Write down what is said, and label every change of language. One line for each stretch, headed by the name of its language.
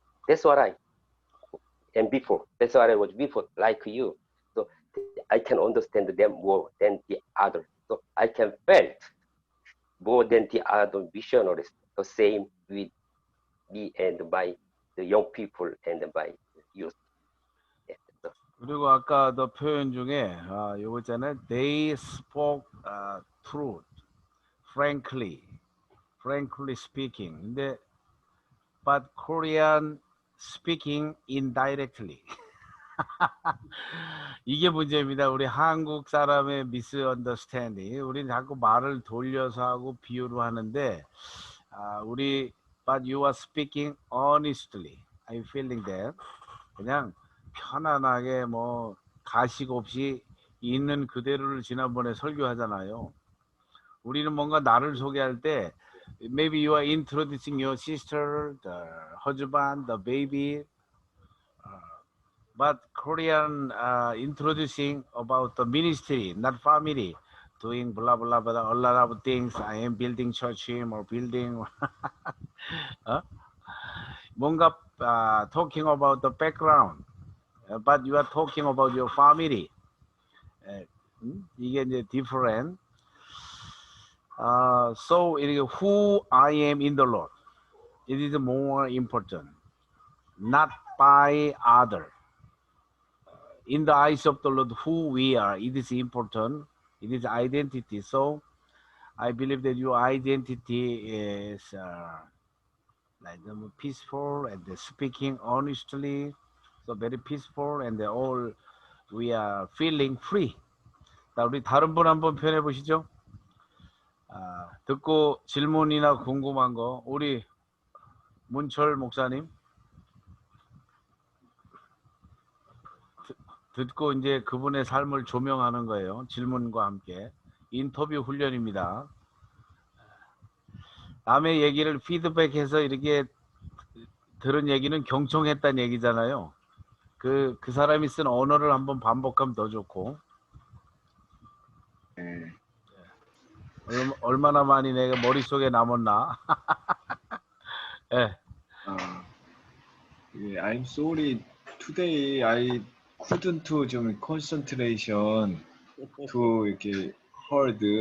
English: That's what I am before. That's what I was before, like you. So I can understand them more than the others. So I can felt more than the other missionaries. The same with me and the young people and my youth. Yeah, so.
Korean: 그리고 아까 더 표현 중에 요거 있잖아요.
English: They spoke truth, frankly speaking. 근데 but Korean speaking indirectly.
Korean: 이게 문제입니다. 우리 한국 사람의 misunderstanding. 우리는 자꾸 말을 돌려서 하고 비유로 하는데 우리 but you are speaking honestly.
English: Are you feeling that?
Korean: 그냥 편안하게 뭐 가식 없이 있는 그대로를 지난번에 설교하잖아요.
English: 우리는 뭔가 나를 소개할 때 maybe you are introducing your sister, the husband, the baby, but Korean introducing about the ministry, not family, doing blah blah blah, a lot of things. I am building church or building. 뭔가 talking about the background. But you are talking about your family.
Korean: 이게 이제 different.
English: So who I am in the Lord, it is more important, not by other. In the eyes of the Lord, who we are, it is important. It is identity. So I believe that your identity is like peaceful and speaking honestly. So very peaceful and all we are feeling free.
Korean: 자, 우리 다른 분 한번 표현해 보시죠. 듣고 질문이나 궁금한 거 우리 문철 목사님 듣고 이제 그분의 삶을 조명하는 거예요. 질문과 함께 인터뷰 훈련입니다. 남의 얘기를 피드백해서 이렇게 들은 얘기는 경청했다는 얘기잖아요. 그 사람이 쓴 언어를 한번 반복하면 더 좋고. 얼마나 많이 내가 머릿속에 남았나. 네.
English: I'm sorry. Today I couldn't 좀 concentration to 이렇게 heard.